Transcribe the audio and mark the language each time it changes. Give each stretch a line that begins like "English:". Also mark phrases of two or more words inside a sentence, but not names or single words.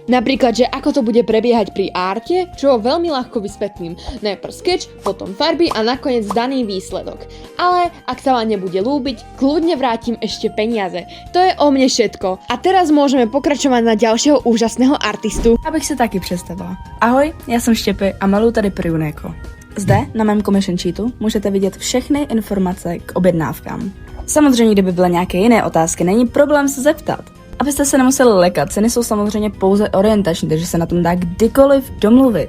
Slovak: Napríklad, že ako to bude prebiehať pri arte, čo veľmi ľahko vysvetlím. Najprv sketch, potom farby a nakoniec daný výsledok. Ale ak sa vám nebude ľúbiť, kľudne vrátim ešte peniaze. To je o mne všetko. A teraz môžeme pokračovať na ďalšieho úžasného artistu.
Czech: Abych se taky představila. Ahoj, já jsem Štěpy a maluju tady pro Juneko. Zde na mém
English: commission sheetu
Czech: můžete vidět všechny informace k objednávkám. Samozřejmě, kdyby byly nějaké jiné otázky, není problém se zeptat. Abyste se nemuseli lekat, ceny jsou samozřejmě pouze orientační, takže se na tom dá kdykoliv domluvit.